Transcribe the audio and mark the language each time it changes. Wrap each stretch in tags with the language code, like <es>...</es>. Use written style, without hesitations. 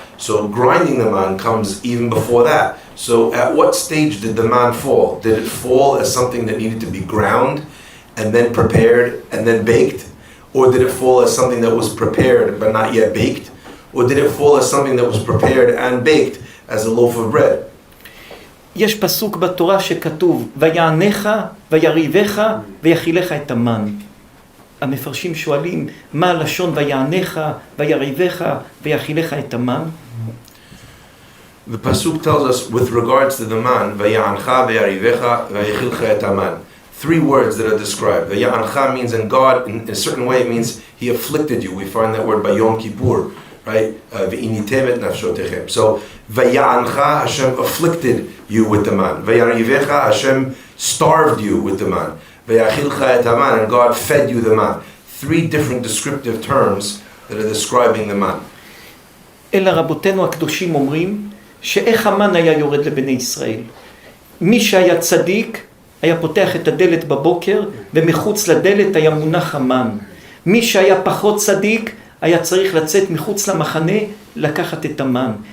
<en>So grinding the man comes even before that. So at what stage did the man fall? Did it fall as something that needed to be ground and then prepared and then baked? Or did it fall as something that was prepared but not yet baked? Or did it fall as something that was prepared and baked as a loaf of bread?</en> <he>יש פסוק בתורה שכתוב, ויענך ויריבך ויאכילך את המן. המפרשים שואלים, מה הלשון ויענך ויריבך ויאכילך את המן?</he> <en>The pasuk tells us with regards to the man,</en> <he>ויענך ויריבך ויאכילך את המן.</he> <en>3 words that are described. Vaya'ancha means in God, in a certain way it means He afflicted you. We find that word by Yom Kippur, right?</en> <he>Ve'initem et nafshotechem.</he> <en>So, Vaya'ancha, Hashem afflicted you with the man. Vayarivecha, Hashem starved you with the man.</en> <he>Vayachilcha et haman,</he> <en>and God fed you the man. 3 different descriptive terms that are describing the man.</en> <he>אלא רבותינו הקדושים אומרים, שאיך המן היה יורד לבני ישראל. מי שהיה צדיק, היה פותח את הדלת בבוקר, ומחוץ לדלת היה מונח המן. מי שהיה פחות צדיק, היה צריך לצאת מחוץ למחנה, לקחת את המן.</he>